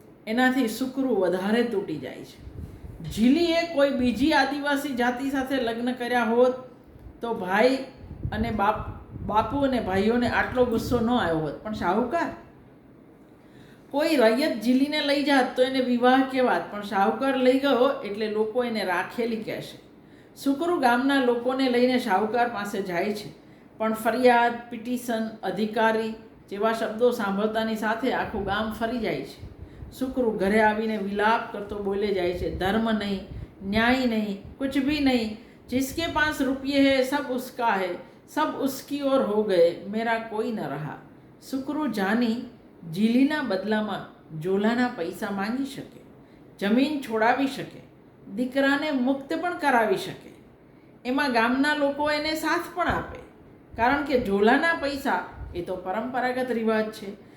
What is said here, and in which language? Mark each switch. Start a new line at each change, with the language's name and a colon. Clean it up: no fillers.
Gujarati: એનાથી સુકરુ વધારે તૂટી જાય છે. ઝીલીએ કોઈ બીજી આદિવાસી જાતિ સાથે લગ્ન કર્યા હોત તો ભાઈ અને બાપુ અને ભાઈઓને આટલો ગુસ્સો ન આવ્યો હોત, પણ શાહુકાર, કોઈ રૈયત ઝીલીને લઈ જાત તો એને વિવાહ કહેવાત, પણ શાહુકાર લઈ ગયો એટલે લોકો એને રાખેલી કહેશે. સુકરુ ગામના લોકોને લઈને શાહુકાર પાસે જાય છે, પણ ફરિયાદ, પિટિશન, અધિકારી જેવા શબ્દો સાંભળતાની સાથે આખું ગામ ફરી જાય છે. સુકરુ ઘરે આવીને વિલાપ કરતો બોલે જાય છે, ધર્મ નહીં, ન્યાય નહીં,
Hindi: कुछ भी नहीं, जिसके पास रुपये है सब उसका है, सब उसकी ओर हो गए, मेरा कोई न रहा.
Gujarati: સુકરુ જાની ઝીલીના બદલામાં ઝોલાના પૈસા માંગી શકે, જમીન છોડાવી શકે, દીકરાને મુક્ત પણ કરાવી શકે. એમાં ગામના લોકો એને સાથ પણ આપે, કારણ કે ઝોલાના પૈસા એ તો પરંપરાગત રિવાજ છે.